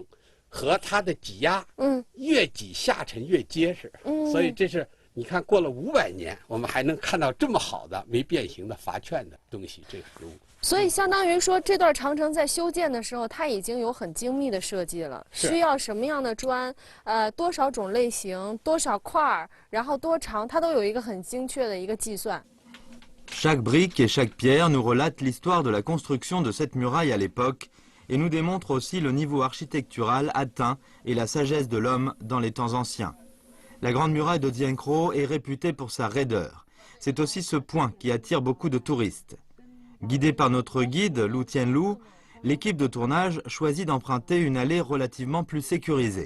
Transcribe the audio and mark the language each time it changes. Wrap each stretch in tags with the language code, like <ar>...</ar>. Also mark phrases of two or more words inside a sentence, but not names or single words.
<zh>和它的挤压，越挤下沉越结实，所以这是你看过了500年，我们还能看到这么好的没变形的发券的东西，这个实物。所以相当于说，这段长城在修建的时候，它已经有很精密的设计了，需要什么样的砖，多少种类型，多少块儿，然后多长，它都有一个很精确的一个计算。</zh> <fr>Chaque brique et chaque pierre nous relate l'histoire de la construction de cette muraille à l'époque. Et nous démontre aussi le niveau architectural atteint et la sagesse de l'homme dans les temps anciens. La grande muraille de Dienkro est réputée pour sa raideur. C'est aussi ce point qui attire beaucoup de touristes. Guidé par notre guide, Lu Tianlu, l'équipe de tournage choisit d'emprunter une allée relativement plus sécurisée.</fr>